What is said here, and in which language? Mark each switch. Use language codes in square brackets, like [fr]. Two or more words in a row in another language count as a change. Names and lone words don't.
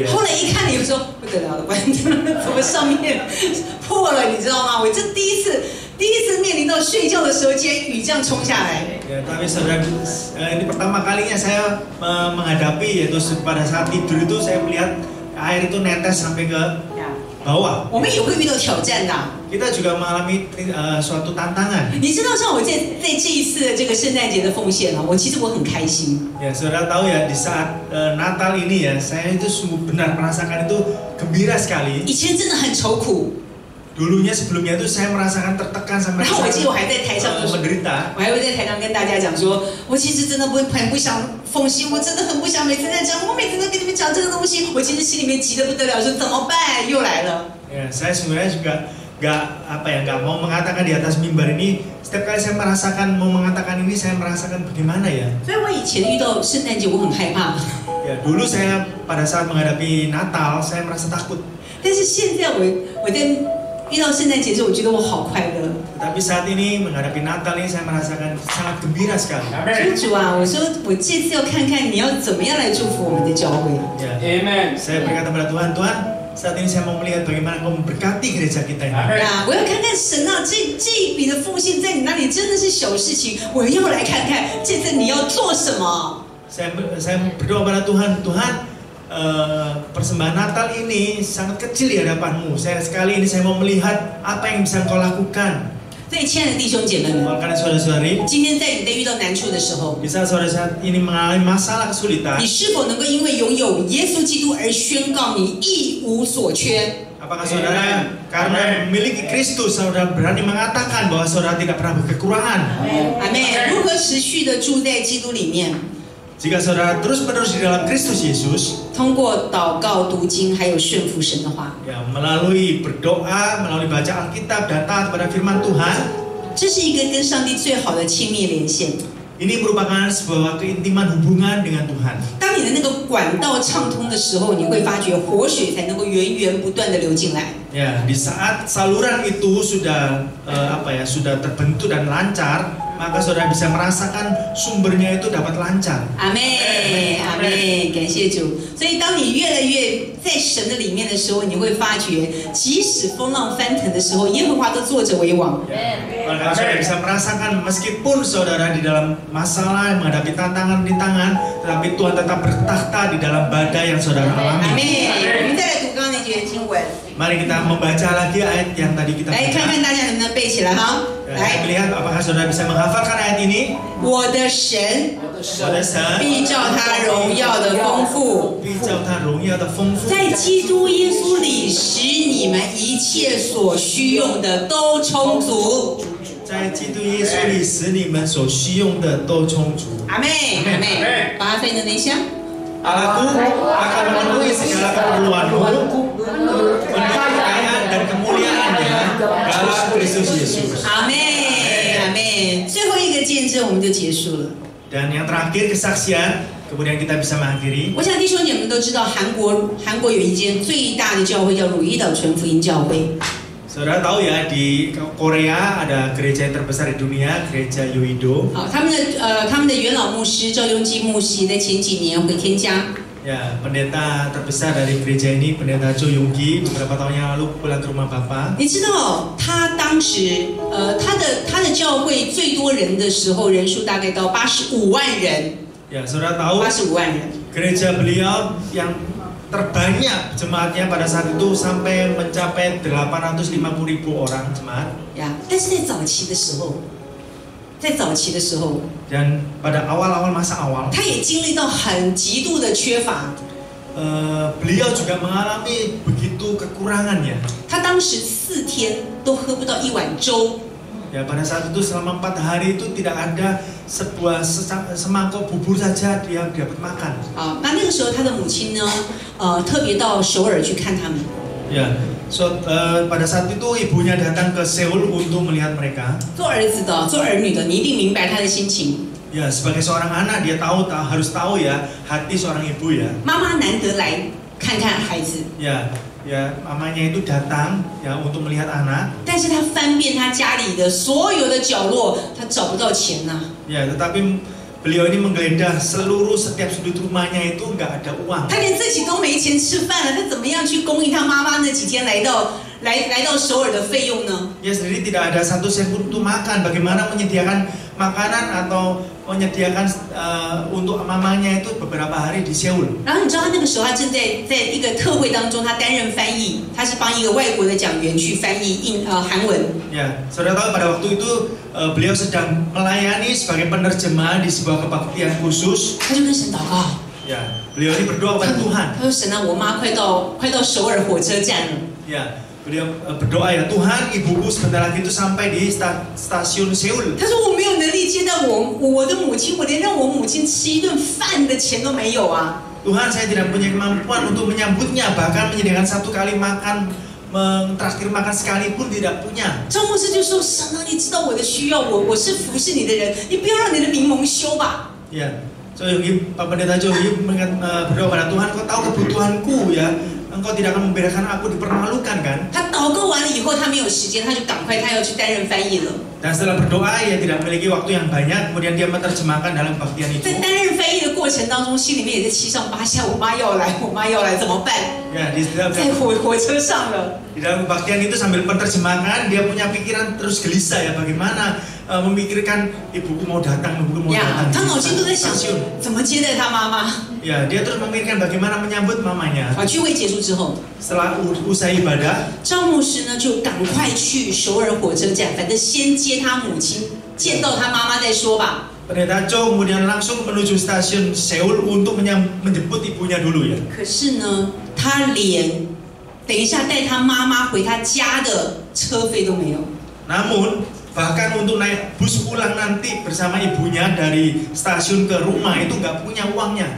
[zh] 后来一看，你就说不得了了，怎么上面破了？你知道吗？我这第一次面临到睡觉的时候，竟然雨这样冲下来。 [id] Ya, tapi saudara, ini pertama kalinya saya menghadapi, yaitu pada saat tidur itu saya melihat air itu netes sampai ke bawah. [zh] 我们也会遇到挑战的。 [id] Kita juga mengalami suatu tantangan. [zh] 你知道，像我在这一次的这个圣诞节的奉献啊，其实我很开心。 [id] Ya, saudara tahu ya di saat Natal ini ya, saya itu sungguh benar merasakan itu gembira sekali. [zh] 以前真的很愁苦， [id] Dulunya sebelumnya itu saya merasakan tertekan sampai [zh] 然后我记得我还在台上， [id] menderita. [zh] 我还会在台上跟大家讲说，我其实真的很不想奉献，我真的很不想每次在讲，我每次都跟你们讲这个东西，我其实心里面急得不得了，说怎么办，又来了。 [id] Ya, saya sebenarnya juga nggak mau mengatakan di atas mimbar ini. Setiap kali saya merasakan mau mengatakan ini, saya merasakan bagaimana ya. [zh] 所以我以前遇到圣诞节，我很害怕， [id] Ya, dulu saya pada saat menghadapi Natal, saya merasa takut. [zh] 但是现在我在遇到圣诞节的时候，我觉得我好快乐。 [id] Tapi saat ini menghadapi Natal ini saya merasakan sangat gembira sekali. [zh] 主啊，我说我这次要看看你要怎么样来祝福我们的教会。 [id] Ya, Amen. saya berkata kepada Tuhan, Tuhan, saat ini saya mau melihat bagaimana Kau memberkati gereja kita ini. [zh] 我要看看神啊，这一笔的奉献在你那里真的是小事情，我要来看看这次你要做什么。 [id] Saya berdoa pada Tuhan, Tuhan, persembahan Natal ini sangat kecil di hadapan-Mu. Sekali ini saya mau melihat apa yang bisa Engkau lakukan. [zh] 所以，亲爱的弟兄姐妹们， [id] Karena saudara-saudari, [zh] 今天在你在遇到难处的时候， [id] di saat saudara ini mengalami masalah kesulitan, [zh] 你是否能够因为拥有耶稣基督而宣告你一无所缺？ [id] apakah saudara karena memiliki Kristus, saudara berani mengatakan bahwa saudara tidak pernah berkekurangan? [zh] 阿妹，如何持续的住在基督里面？ [id] Jika saudara terus-menerus di dalam Kristus Yesus, [zh] 通过祷告、读经，还有顺服神的话， [id] ya, melalui berdoa, melalui baca Alkitab dan taat pada firman Tuhan, [zh] 这是一个跟上帝最好的亲密连线。 [id] ini merupakan sebuah keintiman hubungan dengan Tuhan. [zh] 当你的那个管道畅通的时候，你会发觉活水才能够源源不断的流进来。 [id] Ya, di saat saluran itu sudah sudah terbentuk dan lancar, maka saudara bisa merasakan sumbernya itu dapat lancar. [zh] 阿妹，阿妹，感谢主。所以，当你越来越在神的里面的时候，你会发觉，即使风浪翻腾的时候，耶和华都坐着为王。 [id] Maka saudara bisa merasakan meskipun saudara di dalam masalah menghadapi tantangan-rintangan, tetapi Tuhan tetap bertakhta di dalam badai yang saudara [zh] 阿 [id] alami. [zh] 妹，我们再来读刚刚那节经文， [id] Mari kita membaca lagi ayat yang tadi kita [zh] 来看 [id] baca. [zh] 看大家能不能背起来哈。 [id] Kita [zh] 来， [id] melihat apakah saudara bisa menghafalkan ayat ini. [zh] 我的神 [id] Saudara [zh] 必照他荣耀的丰富，必照他荣耀的丰富，在基督耶稣里，使你们一切所需用的都充足。在基督耶稣里使你们所需用的都充足。阿妹，阿妹，把它翻译的那项。 [id] Allahku akan memenuhi segala keperluanmu, menuhi kekayaan dan kemuliaannya dalam Kristus Yesus. [zh] 阿妹，阿妹，最后一个见证我们就结束了。 [id] Dan yang terakhir kesaksian, kemudian kita bisa mengakhiri. [zh] 我想弟兄姐妹们都知道，韩国有一间最大的教会叫汝矣岛纯福音教会。 [id] Saudara tahu ya, di Korea ada gereja yang terbesar di dunia, gereja Yoido. [zh] 好，他们的元老牧师赵雍基牧师在前几年回天家。 [id] Ya, pendeta terbesar dari gereja ini, pendeta Cho Yonggi, beberapa tahun yang lalu pulang ke rumah Bapak. [zh] 你知道他当时他的教会最多人的时候，人数大概到85万人。 [id] Ya, saudara tahu [zh] 85 万人。 [id] gereja beliau yang terbanyak jemaatnya pada saat itu sampai mencapai 850.000 orang jemaat. [zh] 呀，但是在早期的时候， 在早期的时候， [id] Dan pada awal-awal masa awal, [zh] 他也经历到很极度的缺乏。 [id] beliau juga mengalami begitu kekurangannya. [zh] 他当时4天都喝不到1碗粥。 [id] Ya, pada saat itu selama 4 hari itu tidak ada semangkok bubur saja dia dapat makan. [zh] 啊，那个时候他的母亲呢，特别到首尔去看他们。 [id] Ya, pada saat itu ibunya datang ke Seoul untuk melihat mereka. [zh] 做儿子的、做儿女的，你一定明白他的心情。 [id] Ya, sebagai seorang anak dia harus tahu ya hati seorang ibu ya. [zh] 妈妈难得来看看孩子， [id] Ya, mamanya itu datang ya untuk melihat anak. [zh] 但是他翻遍他家里的所有的角落，他找不到钱呐、 [id] Ya, tetapi beliau ini menggeledah setiap sudut rumahnya itu nggak ada uang. [zh] 他连自己都没钱吃饭了，他怎么样去供应他妈妈那几天来到首尔的费用呢？ [id] Ya, sendiri tidak ada satu sen pun untuk makan. Bagaimana menyediakan makanan atau menyediakan untuk mamanya itu beberapa hari di Seoul. [zh] 然后你知道他那个时候他正在一个特会当中，他担任翻译，他是帮一个外国的讲员去翻译韩文。 [id] Ya, saudara tahu pada waktu itu beliau sedang melayani sebagai penerjemah di sebuah kebaktian khusus. [zh] 他就跟神祷告， [id] Ya, beliau ini berdoa kepada Tuhan. [zh] 他说神啊，我妈快到首尔火车站了。 [id] Ya, beliau berdoa ya Tuhan, ibuku sebentar lagi itu sampai di stasiun Seoul. [zh] 他说我没有能力接待我的母亲，我连让我母亲吃一顿饭的钱都没有啊。 [id] Tuhan, saya tidak punya kemampuan untuk menyambutnya, bahkan menyediakan 1 kali makan, mentraktir makan sekalipun tidak punya. [zh] 赵牧师就说：“神啊，你知道我的需要，我是服侍你的人，你不要让你的名蒙羞吧。” [id] Ya, so Yogi, Pak Pendeta Yogi berdoa pada Tuhan, kau tahu kebutuhanku ya, engkau tidak akan membiarkan aku dipermalukan kan? [zh] 他祷告完了以后，他没有时间，他就赶快他要去担任翻译了。 [id] Dan setelah berdoa, ia tidak memiliki waktu yang banyak, kemudian dia menerjemahkan dalam kebaktian itu. [zh] 在担任翻译的过程当中，心里面也在七上八下，我妈要来，我妈要来，怎么办？ [id] Ya, di [zh] 在火车上了。 [id] dalam kebaktian itu sambil menerjemahkan, dia punya pikiran terus gelisah ya, bagaimana memikirkan ibuku mau datang, ibuku mau [zh] 呀， [id] datang [zh] 他 [id] di [zh] 脑筋都在想 [id] stasiun. [zh] 怎么接待他妈妈。 [id] Ya, dia terus memikirkan bagaimana menyambut mamanya. [zh] 聚会结束之后， [id] Setelah usai ibadah, [zh] 赵牧师呢就赶快去首尔火车站，反正先接他母亲，见到他妈妈再说吧。 [id] Pendeta Cho kemudian langsung menuju stasiun Seoul untuk menjemput ibunya dulu ya. [zh] 可是呢，他连等一下带他妈妈回他家的车费都没有。 [id] Namun bahkan untuk naik bus pulang nanti bersama ibunya dari stasiun ke rumah itu nggak punya uangnya.